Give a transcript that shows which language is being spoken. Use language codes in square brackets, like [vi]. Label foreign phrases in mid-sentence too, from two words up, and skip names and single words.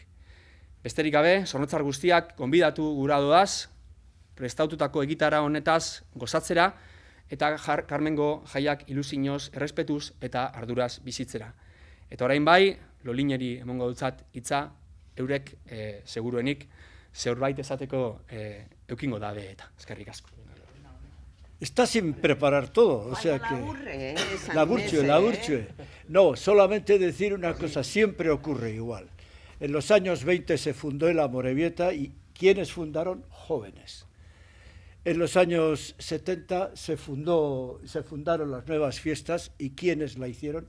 [eu] Besterik gabe, Zornotzar guztiak gonbidatu gura doaz, prestaututako egitara honetaz gozatzera, eta Carmengo jaiak ilusinoz, errespetuz eta arduraz bizitzera. Eta orain bai, Lolineri emongo dutzat hitza, eurek seguruenik zeurbait esateko eukingo dabe eta. Eskerrik asko. [es] Está sin preparar todo, o sea que... La aburchue. No, solamente decir una cosa, siempre ocurre igual. En los años 20 se fundó el Amorebieta y ¿quiénes fundaron? Jóvenes. En los años 70 se fundaron las nuevas fiestas y ¿quiénes la hicieron?